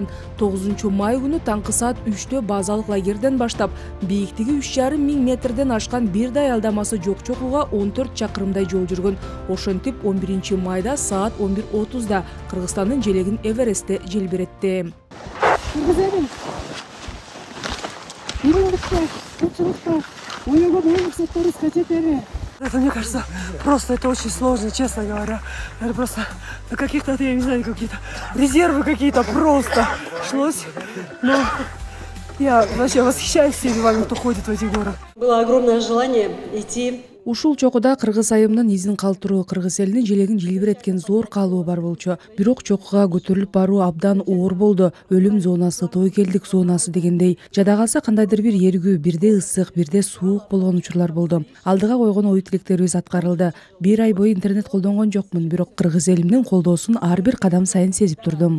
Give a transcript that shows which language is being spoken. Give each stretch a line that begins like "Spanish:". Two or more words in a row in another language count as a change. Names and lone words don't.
Kyrgyz: 9 май күнү таңкы саат 3-тө базалык лагерден баштап, бийиктиги 3,5 миң метрден ашкан бир да аялдамасы жок чокуга 14 чакырымдай жол жүргөн. Ошентип 11 майда саат 11:30да Кыргызстандын желегин Эверестте желбиретти.
Russian: Это, мне кажется, просто это очень сложно, честно говоря. Это просто на каких-то, я не знаю, какие-то резервы какие-то просто шлось. Но я вообще восхищаюсь всеми вами, кто ходит в эти горы. Было огромное желание идти.
Kyrgyz: Ушул чокуда кыргыз айымынын изин калтыруу, кыргыз элинин желегин желбиреткен зор каалоо бар болчу. Бирок чокуга көтөрүлүп баруу абдан оор болду. Өлүм зонасы, той келдик зонасы дегендей. Жада калса кандайдыр бир эргүү, бирде ысык, бирде суук болгон учурлар болду. Алдыга койгон ой тилектерибиз аткарылды. Бир ай бою интернет колдонгон жокмун, бирок кыргыз элимдин колдоосун ар бир кадам сайын сезип турдум.